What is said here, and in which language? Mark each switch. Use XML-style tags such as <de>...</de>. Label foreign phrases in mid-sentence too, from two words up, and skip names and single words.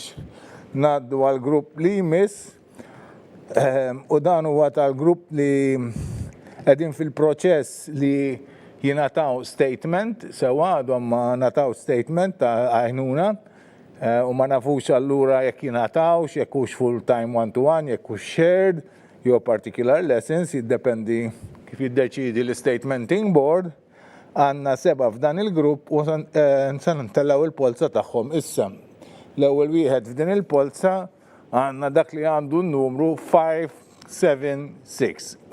<mt>Ngħaddu għal grupp li jmiss u dan huwa tal-grupp li qegħdin fil-proċess li jingħataw statement, sewa għadhom ma nataw statement ta' għajnuna u ma nafux allura jekk jingħatawx, jekk hux</mt> <en>full-time one-to-one,</en> <mt>jekk hux shared, jew</mt> <en>particular lessons,</en> <mt>jiddependi kif jiddeċidi l-</mt> <en>statementing board.</en> <mt>Għandna 7 f'dan il-grupp u se ntellaw il-polza tagħhom issa. L-ewwel wieħed f'din il-polza għandna dak li għandu n-numru 576.</mt>